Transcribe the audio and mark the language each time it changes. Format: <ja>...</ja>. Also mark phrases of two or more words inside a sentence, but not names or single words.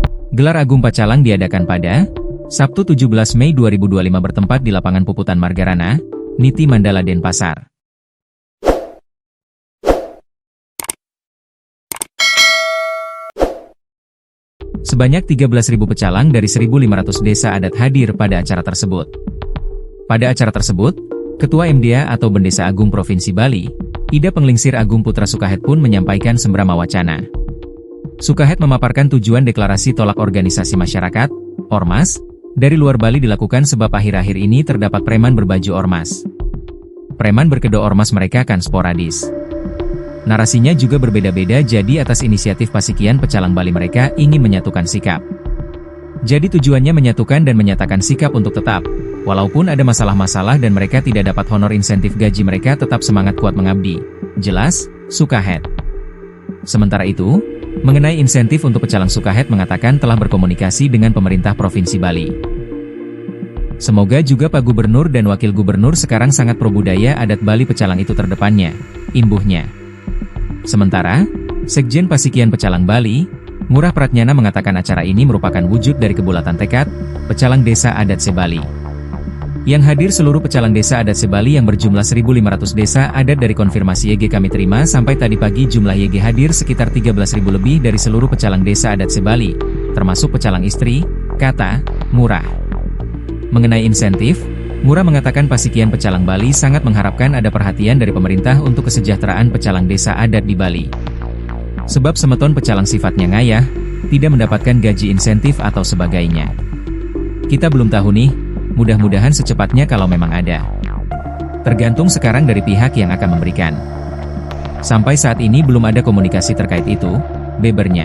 <id>Gelar Agung Pacalang diadakan pada Sabtu 17 Mei 2025 bertempat di lapangan Puputan Margarana, Niti Mandala Denpasar. Sebanyak 13.000 pecalang dari 1.500 desa adat hadir pada acara tersebut. Pada acara tersebut, Ketua MDA atau Bendesa Agung Provinsi Bali, Ida Penglingsir Agung Putra Sukahet pun menyampaikan sembrama wacana. Sukahet memaparkan tujuan deklarasi tolak organisasi masyarakat, Ormas, dari luar Bali dilakukan sebab akhir-akhir ini terdapat preman berbaju ormas. Preman berkedok ormas mereka kan sporadis. Narasinya juga berbeda-beda, jadi atas inisiatif Pasikian Pecalang Bali mereka ingin menyatukan sikap. Jadi tujuannya menyatukan dan menyatakan sikap untuk tetap, walaupun ada masalah-masalah dan mereka tidak dapat honor insentif gaji mereka tetap semangat kuat mengabdi. Jelas, Sukahet. Sementara itu, mengenai insentif untuk pecalang Sukahet mengatakan telah berkomunikasi dengan pemerintah Provinsi Bali. Semoga juga Pak Gubernur dan Wakil Gubernur sekarang sangat pro budaya adat Bali pecalang itu terdepannya, imbuhnya. Sementara, Sekjen Pasikian Pecalang Bali, Ngurah Pratnyana mengatakan acara ini merupakan wujud dari kebulatan tekad pecalang desa adat Sebali. Yang hadir seluruh pecalang desa adat Sebali yang berjumlah 1.500 desa adat dari konfirmasi YG kami terima sampai tadi pagi jumlah YG hadir sekitar 13.000 lebih dari seluruh pecalang desa adat Sebali, termasuk pecalang istri, kata Ngurah. Mengenai insentif, Ngurah mengatakan Pasikian Pecalang Bali sangat mengharapkan ada perhatian dari pemerintah untuk kesejahteraan pecalang desa adat di Bali. Sebab semeton pecalang sifatnya ngayah, tidak mendapatkan gaji insentif atau sebagainya. Kita belum tahu nih, mudah-mudahan secepatnya kalau memang ada. Tergantung sekarang dari pihak yang akan memberikan. Sampai saat ini belum ada komunikasi terkait itu, bebernya.</id>